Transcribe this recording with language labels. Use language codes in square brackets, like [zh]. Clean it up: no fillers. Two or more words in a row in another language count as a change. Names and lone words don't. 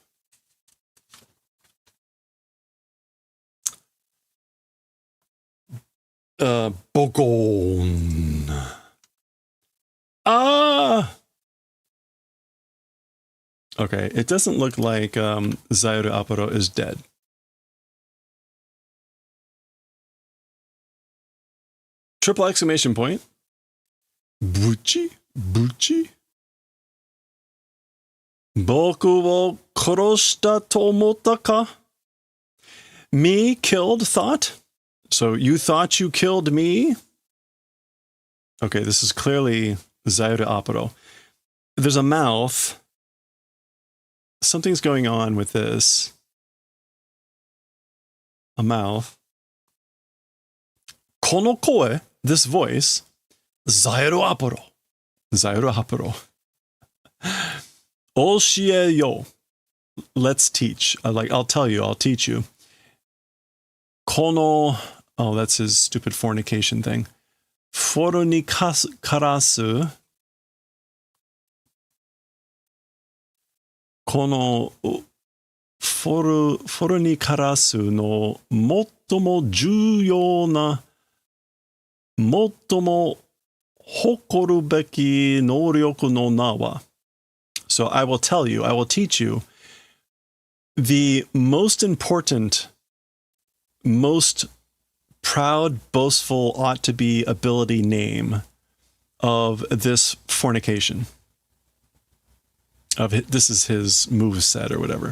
[en] Bogon. Okay, it doesn't look like Zayoru Aparo is dead. Triple exclamation point. [ja] ブチ？ブチ？僕を殺したと思ったか? [en] Me killed thought? So you thought you killed me? Okay, this is clearly Zayoru Aparo. There's a mouth. Something's going on with this. A mouth. [ja] この声, [en] this voice. Zayoru Aparo. Zayoru Aparo. [ja] 教えよ. [en] Let's teach. I'll tell you, I'll teach you. Kono, oh, that's his stupid fornication thing. [ja] フォルニカラス. このフォルニカラスの最も重要な、最も誇るべき能力の名は。 [en] So I will tell you, I will teach you the most important, most proud, boastful, ought to be ability name of this fornication. This is his move set or whatever.